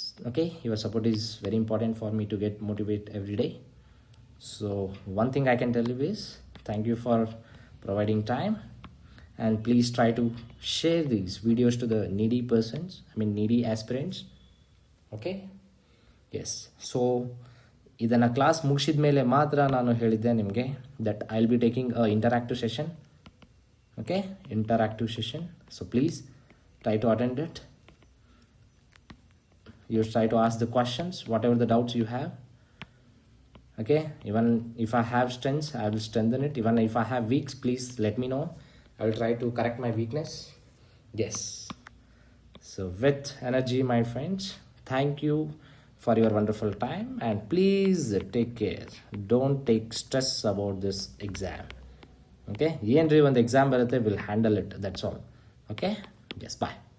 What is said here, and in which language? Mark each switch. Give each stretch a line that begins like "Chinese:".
English: Okay, your support is very important for me to get motivated every day. So one thing I can tell you is thank you for providing time, and please try to share these videos to the needy aspirants. Okay. Yes.
Kannada: So ಇದನ್ನು class ಮುಗಿಸಿದ ಮೇಲೆ ಮಾತ್ರ ನಾನು ಹೇಳಿದ್ದೆ ನಿಮಗೆ
English: That I will be taking a interactive session. Okay, interactive session. So please try to attend it. You try to ask the questions, whatever the doubts you have. Okay, even if I have strengths, I will strengthen it. Even if I have weeks, please let me know. I will try to correct my weakness. Yes. So with energy, my friends, thank you for your wonderful time, and please take care. Don't take stress about this exam. Okay,
Kannada: ಏನ್ರಿ ಒಂದು exam ಬರುತ್ತೆ,
English: Will handle it, that's all. Okay, yes, bye.